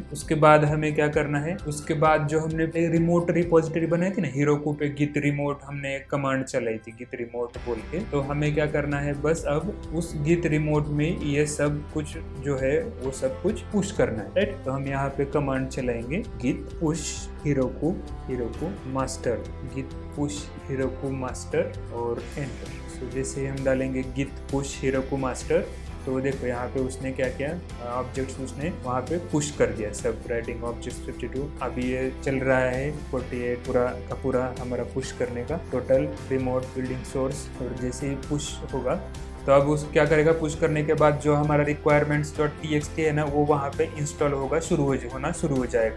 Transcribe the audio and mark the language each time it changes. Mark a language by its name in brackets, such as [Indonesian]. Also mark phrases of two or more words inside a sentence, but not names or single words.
[Hindi] उसके बाद हमें क्या करना है, उसके बाद जो हमने [English] remote repository [Hindi] बनाई थी ना Heroku पे, [English] git remote [Hindi] हमने एक कमांड चलाई थी [English] git remote [Hindi] बोल के, तो हमें क्या करना है, बस अब उस [English] git remote [Hindi] में ये सब कुछ जो है वो सब कुछ पुश करना है, राइट। तो हम यहाँ पे कमांड चलाएंगे [English] git push Heroku master, git push Heroku master [Hindi] और एंटर। तो जैसे हम डालेंगे [English] git push Heroku master, [Hindi] तो देखो यहाँ पे उसने क्या किया, ऑब्जेक्ट्स उसने वहाँ पे पुश कर दिया सब, [English] writing objects [Hindi] 52। अभी ये चल रहा है 48 पूरा का पूरा हमारा पुश करने का [English] total remote building source. [Hindi] और जैसे ही पुश होगा तो अब उस क्या करेगा, पुश करने के बाद जो हमारा requirements.txt है ना, वो वहाँ पे इंस्टॉल होना शुरू हो जाएगा।